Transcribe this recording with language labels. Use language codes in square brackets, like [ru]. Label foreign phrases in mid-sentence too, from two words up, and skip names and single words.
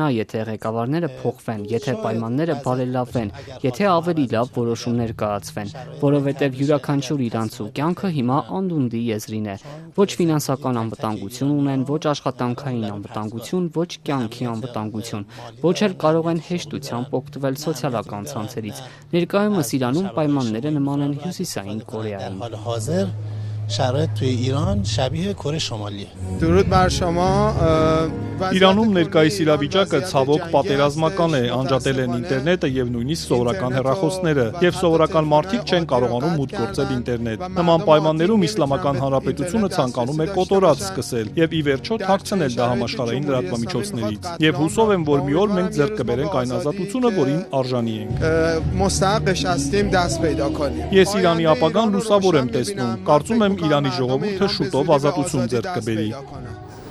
[hy] եթե ղեկավարները փոխվեն, եթե պայմանները բարելավվեն, եթե ավելի լավ որոշումներ կայացվեն, որովհետև յուրաքանչյուր իրանցու կյանքը հիմա անդունդի եզրին է։ Ոչ ֆինանսական անվտանգություն ունեն, ոչ աշխատանքային անվտանգություն, ոչ կյանքի անվտանգություն, ոչ էլ կարող են հեշտությամբ օգտվել սոցիալական ցանցերից։ Ներկայումս Իրանում պայմանները նման են Հյուսիսային Կորեային։ [fa] شرایط توی ایران شبیه کره شمالیه. درود بر شما. [hy] Իրանում ներկայիս իրավիճակը ցավոք պատերազմական է, անջատել են ինտերնետը եւ նույնիսկ սովորական հեռախոսները, եւ սովորական մարդիկ չեն կարողանում մուտք գործել ինտերնետ։ Նման պայմաններում Իսլամական Հանրապետությունը ցանկանում է կոտորած սկսել եւ ի վերջո թաքցնել դա համաշխարհային լրատվամիջոցներից։ Եվ հուսով եմ, որ մի օր մենք ձեռք կբերենք այն ազատությունը, որին արժանի ենք։ [fa] مستحقش هستیم دست پیدا کنیم. [hy] Ես Իրանի ապագան լուսավոր եմ տեսնում։ Կարծում եմ Իրանի ժողովուրդը շուտով ազատություն ձեռք կբերի։